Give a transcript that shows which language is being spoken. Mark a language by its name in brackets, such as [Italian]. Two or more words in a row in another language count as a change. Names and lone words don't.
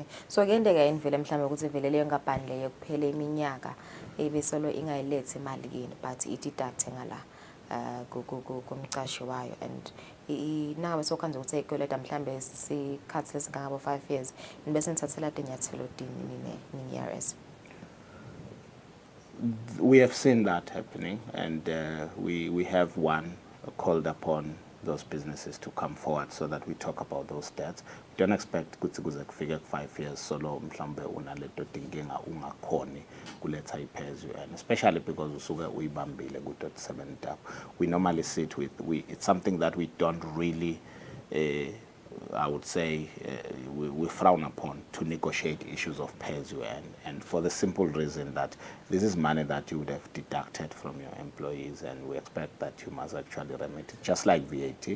[Swati] So kuyendeka yini vele mhlambe ukuthi vele leyo nkampani leyo kuphela iminyaka ebesolo ingayilethi imali kini [English] but i-deduct [Swati] ngala kumcashi wayo and nangabe sokhanza ukuthi eyikoleta mhlambe sikhathi lesingangabo [English] 5 years [Swati] nibese nithathela inyathelo dini ningi-ERS. [English] We have seen that happening, and we have called upon those businesses to come forward so that we talk about those debts. We don't expect [Swati] ukuthi kuze kufike [English] 5 years [Swati] solo mhlambe unaleto tinkinga ungakhoni kuletha i- [English] pay as you earn, especially because [Swati] usuke uyibambile ku-37 tab. [English] We normally sit with, it's something that we don't really I would say we frown upon to negotiate issues of pay as you earn, and for the simple reason that this is money that you would have deducted from your employees, and we expect that you must actually remit it, just like VAT.